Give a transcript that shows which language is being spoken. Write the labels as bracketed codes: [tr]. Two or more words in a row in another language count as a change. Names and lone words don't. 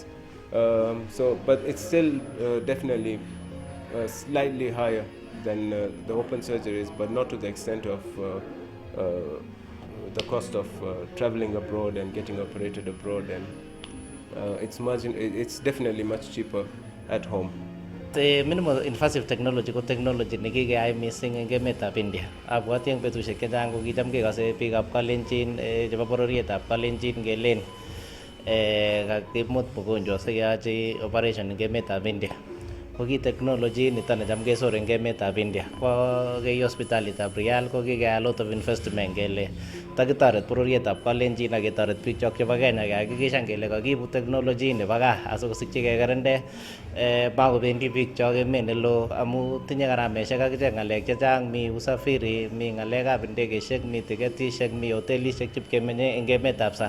[en] But it's still definitely slightly higher than the open surgeries, but not to the extent of the cost of traveling abroad and getting operated abroad, and it's definitely much cheaper at home. The minimal invasive technology [kln] ko technology nekikeyai mising eng emetab India. Abwati eng betusiek chechang ko kicham kekase biikab Kalenjin chebo bororietab Kalenjin kelen kakimut mgonjwa sikeyochi operation eng emetab India. Ko ki technology nito necham kesor eng emetab India. Ko kei hospitalitab Reale ko kikeyai [en] a lot of investment [kln] kele takitoret bororietab Kalenjin ak ketoret biikchok chebo Kenya kehakikishan kele kakiibu technology nebo gaa asikosikyi kekerende makobendi biikchok emet neloo amu tinye gharameshek akichek ng'alek chechang, mi usafiri, mi ng'alekab ndegeishek, mi tiketishek, mi hotelishek chipkemenye eng emetab sang.